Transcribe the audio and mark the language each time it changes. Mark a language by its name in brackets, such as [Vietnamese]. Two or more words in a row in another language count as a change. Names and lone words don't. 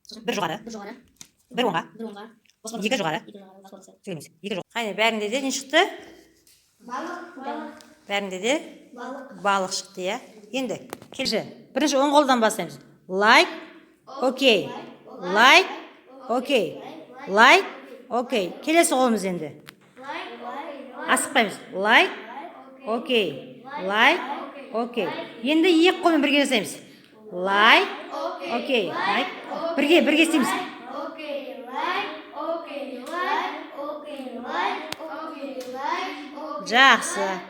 [Kazakh] бір жоғары, бір оңға, екі жоғары. Сөйлемейсің. Екі жоғары. Қайда, бәрінде де не шықты? Бәрінде де балық шықты, иә. Енді, келші. Бірінші оң қолдан бастаймыз. [English] Like, okay. Like, okay. Like, [Kazakh] окей. Келесі қолымыз енді. Асықпаймыз. [English] Like, okay. Like, okay. [Kazakh] Енді екі қолмен бірге жасаймыз. [English] Like, okay. Like, [Kazakh] бірге істейміз. Жақсы.